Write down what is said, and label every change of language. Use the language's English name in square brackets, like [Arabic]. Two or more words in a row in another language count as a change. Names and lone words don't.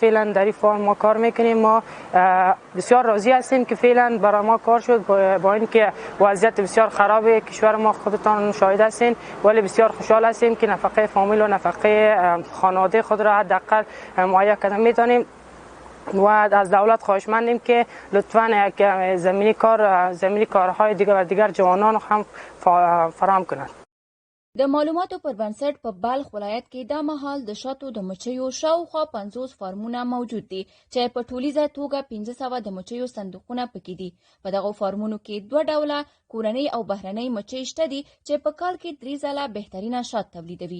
[Persian] فعلا در این فارم ما کار میکنیم. ما بسیار راضی هستیم که فعلا برای ما کار شد با اینکه وضعیت بسیار خرابه کشور ما خودتان شاهد هستین، ولی بسیار خوشحال هستیم که نفقه فامیل و نفقه خانواده خود را حداقل مهیا کردن میتونیم و از دولت خواهشمندیم که لطفاً یک زمینی کارهای دیگر جوانان هم فراهم کنند. [Pashto] د معلوماتو پر بنسټ په بلخ ولایت کې دا مهال د شاتو د مچیو شاوخوا 50 فارمونه موجود دي چې په ټولیزه توګه 1500 د مچیو صندوقونه پکې دي. په دغو فارمونو کې 2 ډوله کورنۍ او بهرنۍ مچۍ شته دي چې په کال کې 3 ځله بهترینه شات تولیدوي.